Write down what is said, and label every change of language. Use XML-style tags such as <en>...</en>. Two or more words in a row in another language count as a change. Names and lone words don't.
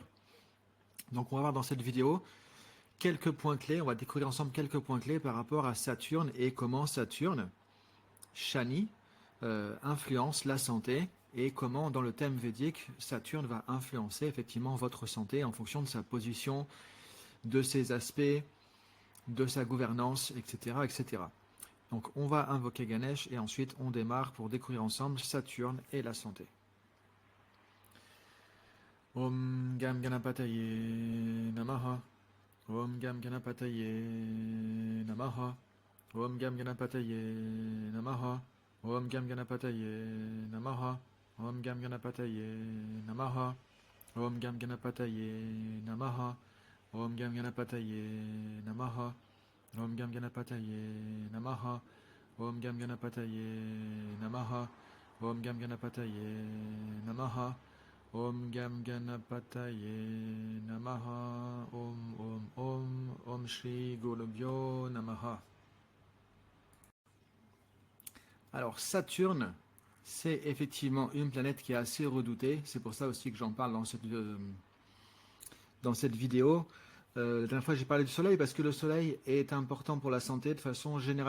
<fr>Donc on va voir dans cette vidéo quelques points clés, on va découvrir ensemble quelques points clés par rapport à Saturne et comment Saturne, Shani, influence la santé et comment dans le thème védique Saturne va influencer effectivement votre santé en fonction de sa position, de ses aspects, de sa gouvernance, etc., etc. Donc on va invoquer Ganesh et ensuite on démarre pour découvrir ensemble Saturne et la santé.</fr> <sa>ॐ गं गणपतये नमः. ॐ गं गणपतये नमः. ॐ गं गणपतये नमः। ॐ गं गणपतये नमः. ॐ गं गणपतये नमः। ॐ गं गणपतये नमः. ॐ गं गणपतये नमः। ॐ गं गणपतये नमः. ॐ गं गणपतये नमः। ॐ गं गणपतये नमः. ॐ गं गणपतये नमः. ॐ श्री गुरुभ्यो नमः.</sa> <fr>Alors Saturne, c'est effectivement une planète qui est assez redoutée. C'est pour ça aussi que j'en parle dans cette vidéo. La dernière fois, j'ai parlé du soleil parce que le soleil est important pour la santé de façon générale.</fr>